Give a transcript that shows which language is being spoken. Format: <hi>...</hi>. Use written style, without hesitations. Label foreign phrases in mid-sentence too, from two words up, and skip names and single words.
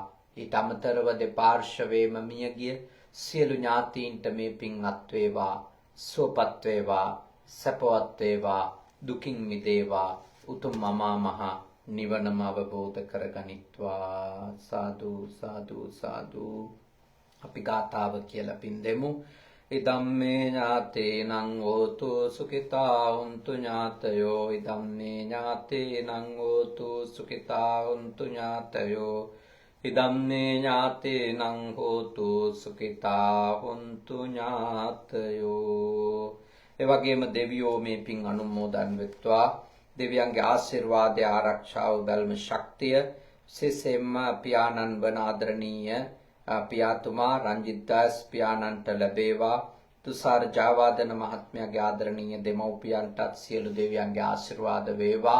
<si>ඊට අමතරව දෙපාර්ශවයේම මියගිය සියලු ඥාතීන්ට මේ පින් අත් වේවා. සුවපත් වේවා, සැපවත් වේවා, දුකින් මිදේවා, උතුම් අමා මහ නිවනම අවබෝධ කරගනිත්වා.</si> <pi>සාදු සාදු සාදු.</pi> <si>අපි ගාථාව කියලා පින් දෙමු.</si> <pi>ඉදම්මේ ඥාතේනං හෝතු සුඛිතා හොන්තු ඥාතයෝ. ඉදම්මේ ඥාතේනං හෝතු සුඛිතා හොන්තු ඥාතයෝ. ඉදම්මේ ඥාතේනං හෝතු සුඛිතා හොන්තු ඥාතයෝ.</pi> <si>එවැගේම දෙවියෝ මේ පින් අනුමෝදන් වෙත්වා. දෙවියන්ගේ ආශිර්වාදය ආරක්ෂාව බැල්ම ශක්තිය විශේෂයෙන්ම පියාණන් වන ආදරණීය පියාතුමා රංජිත් දාස් පියාණන්ට ලැබේවා. තුෂාර ජයවර්ධන මහත්මයාගේ ආදරණීය දෙමව්පියන්ටත් සියලු දෙවියන්ගේ ආශිර්වාද වේවා.</si>